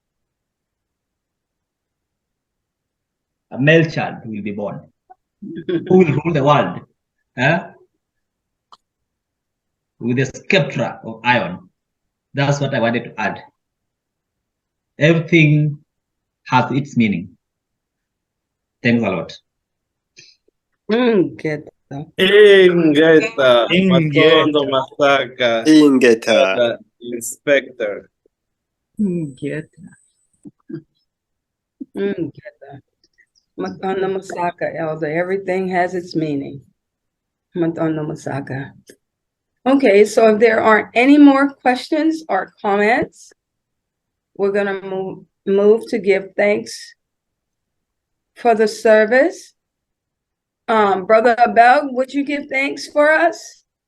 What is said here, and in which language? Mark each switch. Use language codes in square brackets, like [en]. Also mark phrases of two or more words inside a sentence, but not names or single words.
[en] A male child will be born. Who will rule the world? With the scepter of iron. That's what I wanted to add. Everything has its meaning. Thanks a lot. [ln] Ingeta. Ingeta. Ingeta. Matondo Masaka. Ingeta. [en] Inspector. [ln] Ingeta. Matanda Masaka, [en] Elder. Everything has its meaning. [ln] Matanda Masaka. [en] Okay, so if there aren't any more questions or comments, we're going to move to give thanks for the service. Brother Abel, would you give thanks for us?